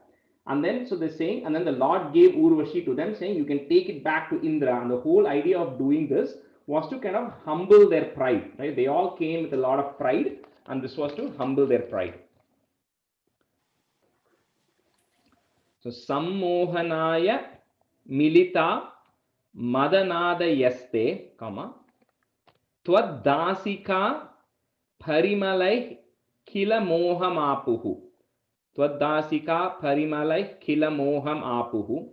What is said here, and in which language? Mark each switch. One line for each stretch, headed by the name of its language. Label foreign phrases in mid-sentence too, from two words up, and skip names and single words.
English: And then, so they're saying, and then the Lord gave Urvashi to them, saying, you can take it back to Indra. And the whole idea of doing this was to kind of humble their pride, right? They all came with a lot of pride, and this was to humble their pride. So,
Sanskrit: सम्मोहनाय मिलिता मदनादयस्ते, त्वद्दासिका परिमलैः किल मोहमापुः. त्वद्दासिका परिमलैः किल मोहम् आपुः.